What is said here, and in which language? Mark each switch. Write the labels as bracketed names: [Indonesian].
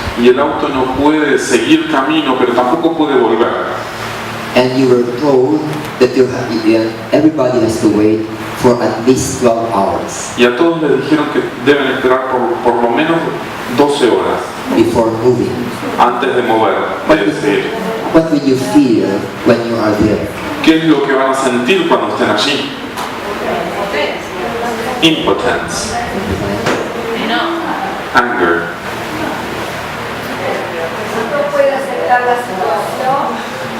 [Spanish] Y el auto no puede seguir camino, pero tampoco puede volver. [English] And you were told that everybody has to wait for at least 12 hours [Spanish] Y a todos les dijeron que deben esperar por lo menos 12 horas [English] before moving. [Spanish] antes de mover, de seguir. [English] What will you feel when you are there? [Spanish] ¿Qué es lo que van a sentir cuando estén allí? [English] Impotence. Anger. [Spanish] No puede aceptar la situación.